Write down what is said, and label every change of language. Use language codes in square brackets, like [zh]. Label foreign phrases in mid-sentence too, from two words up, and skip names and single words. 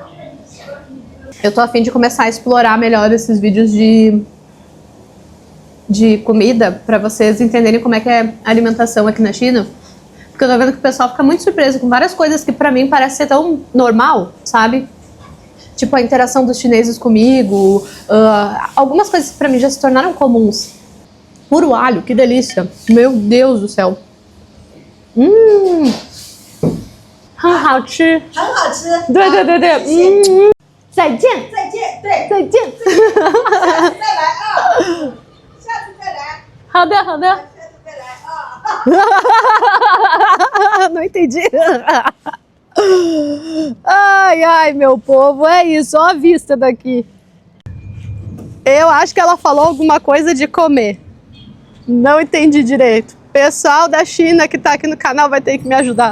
[pt] Eu tô a fim de começar a explorar melhor esses vídeos de comida pra vocês entenderem como é que é a alimentação aqui na China. Porque eu tô vendo que o pessoal fica muito surpreso com várias coisas que pra mim parece ser tão normal, sabe? Tipo a interação dos chineses comigo, algumas coisas que pra mim já se tornaram comuns. Puro alho, que delícia. Meu Deus do céu. [zh] 很好吃。很好吃。对对对对，再见。再见，对，再见。下次再来啊，下次再来，好的，好的。下次再来啊。 [pt] Não entendi. Ai, ai, meu povo, é isso, ó a vista daqui. Eu acho que ela falou alguma coisa de comer. Não entendi direito. Pessoal da China que tá aqui no canal vai ter que me ajudar.